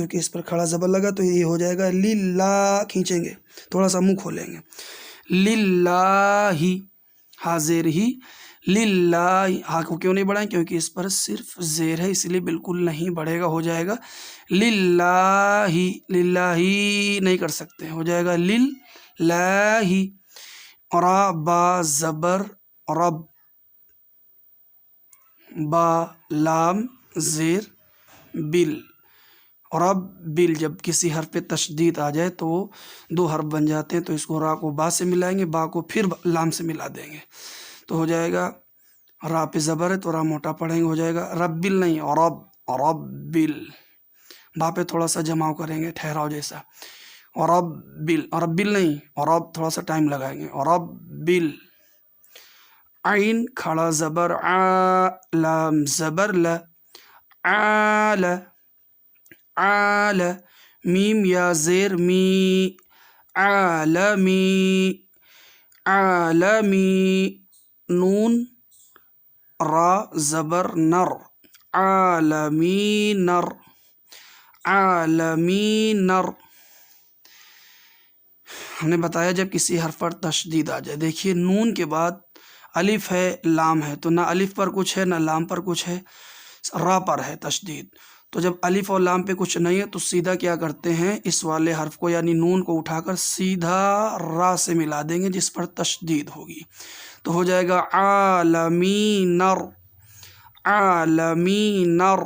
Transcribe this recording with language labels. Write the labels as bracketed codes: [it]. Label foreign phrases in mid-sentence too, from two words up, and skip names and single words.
[ur] کیونکہ اس پر کھڑا زبر لگا تو یہ ہو جائے گا للہ، کھینچیں گے، تھوڑا سا منہ کھولیں گے، للہ، حاضر ہی، للہ، ہاں کو کیوں نہیں بڑھائیں؟ کیونکہ اس پر صرف زیر ہے، اس لیے بالکل نہیں بڑھے گا، ہو جائے گا للہ، للہ نہیں کر سکتے، ہو جائے گا للہ۔ را با زبر رب، با لام زیر بل، رب بل، جب کسی حرف پہ تشدید آ جائے تو وہ دو حرف بن جاتے ہیں، تو اس کو را کو با سے ملائیں گے، با کو پھر لام سے ملا دیں گے، تو ہو جائے گا، را پہ زبر ہے تو را موٹا پڑھیں گے، ہو جائے گا رب بل نہیں، رب، رب بل، با پہ تھوڑا سا جماؤ کریں گے ٹھہراؤ جیسا، رب بل، رب بل نہیں، رب تھوڑا سا ٹائم لگائیں گے، رب بل۔ عین کھڑا زبر آ، لام زبر ل، آل، آل، میم یا زیر می، عالمی، عالمی، نون را زبر نر، عالمی نر، عالمی نر۔ ہم نے بتایا جب کسی حرف پر تشدید آ جائے، دیکھیے نون کے بعد الف ہے، لام ہے، تو نہ الف پر کچھ ہے نہ لام پر کچھ ہے، را پر ہے تشدید، تو جب الف اور لام پہ کچھ نہیں ہے تو سیدھا کیا کرتے ہیں، اس والے حرف کو یعنی نون کو اٹھا کر سیدھا را سے ملا دیں گے جس پر تشدید ہوگی، تو ہو جائے گا عالمی نر، عالمی نر۔